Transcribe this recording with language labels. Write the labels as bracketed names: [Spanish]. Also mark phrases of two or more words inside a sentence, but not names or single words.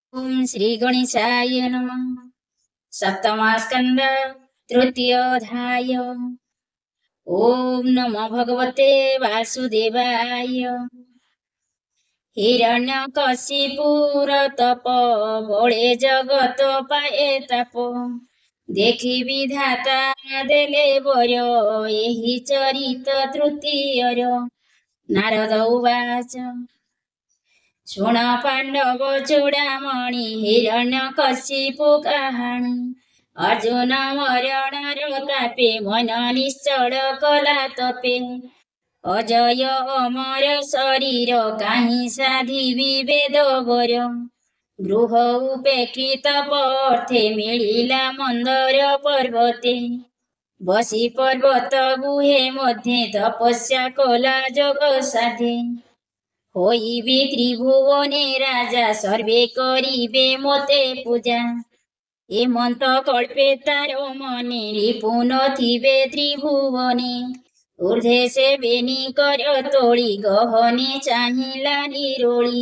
[Sanskrit] ओम श्री गणेशाय नमः। सप्तमस्कंद तृतीयोऽध्याय। ओम नमो भगवते वासुदेवाय। [Odia] ହିରଣ୍ୟକଶିପୁର ତପ ବଡ଼େ ଜଗତ ପାଏ ତାପ ଦେଖି ବିଧାତା ଦେଲେ ବର ଏହି ଚରିତ ତୃତୀୟର। [Sanskrit] नारद उवाच [Odia] ଶୁଣ ପାଣ୍ଡବ ଚୂଡ଼ାମଣି ହିରଣ୍ୟକଶିପୁ କହାଣୀ। ଅର୍ଜୁନ ମରଣ ତାପେ ମନ ନିଶ୍ଚଳ କଲା ତପେ ଅଜୟ ଅମର ଶରୀର କାହି ସାଧି ବିଭେଦ ବର। ଗୃହ ଉପେକ୍ଷିତ ପର୍ଥେ ମିଳିଲା ମନ୍ଦର ପର୍ବତେ ବସି ପର୍ବତ ଗୁହେ ମଧ୍ୟେ ତପସ୍ୟା କଲା ଯୋଗ ସାଧେ ହୋଇବେ ତ୍ରିଭୁବନେ ରାଜା ସର୍ବେ କରିବେ ମୋତେ ପୂଜା। ହେମନ୍ତ କଳ୍ପେ ତାରୋ ମନେ ରିପୁନ ଥିବେ ତ୍ରିଭୁବନେ ଊର୍ଦ୍ଧ୍ୱେ ସେ ବେନି କର ତୋଡ଼ି ଗହନେ ଚାହିଲା ନିରୋଳି।